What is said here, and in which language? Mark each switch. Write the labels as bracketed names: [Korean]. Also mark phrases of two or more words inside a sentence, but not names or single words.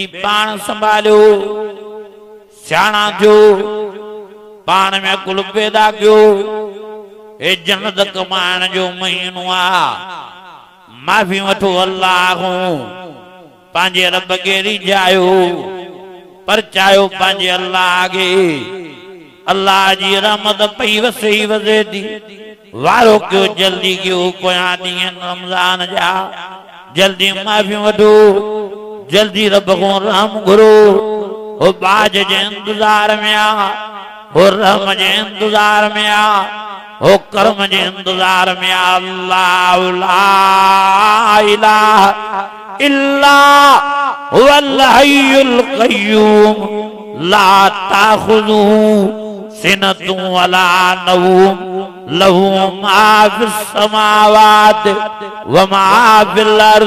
[Sindhi] पाण संभालियो सियाणा थियो पान में कुल पैदा कयो ए जन्नत कमाइण जो महीनो आ माफ़ी वठो अल्लाह पंहिंजे रब खे रिझायो परचायो पंहिंजे अल्लाह खे अल्लाह जी रहमत पई वसे वसे थी वारो कयो जल्दी कयो पोयां ॾींहं रमज़ान जा जल्दी माफ़ी वठो जल्दी रब खां रहम घुरो हो बाज जे इंतज़ार में आ हो रहम जे इंतजार में आ हो कर्म जे इंतजार में आ [Arabic] الله لا إله إلا هو الحي القيوم لا تأخذه سنة ولا نوم له ما في السماوات وما في الأرض